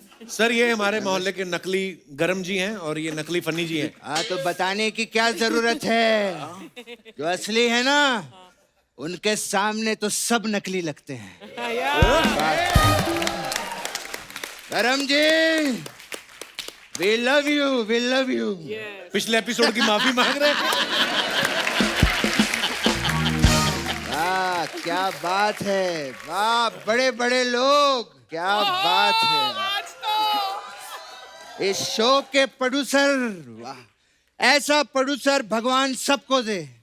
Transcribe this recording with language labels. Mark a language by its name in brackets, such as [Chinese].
[Hindi] Sir ये हमारे मोहल्ले के नकली गरम जी हैं और ये नकली फनी जी हैं। हाँ तो बताने की क्या जरूरत है? जो असली है ना, उनके सामने तो सब नकली लगते हैं। [English] गरम जी, we love you, we love you। [Hindi] पिछले एपिसोड की माफी मांग रहे हैं। वाह क्या बात है, वाह बड़े बड़े लोग, क्या बात है। इस शो के प्रोड्यूसर, वाह ऐसा प्रोड्यूसर भगवान सबको दे।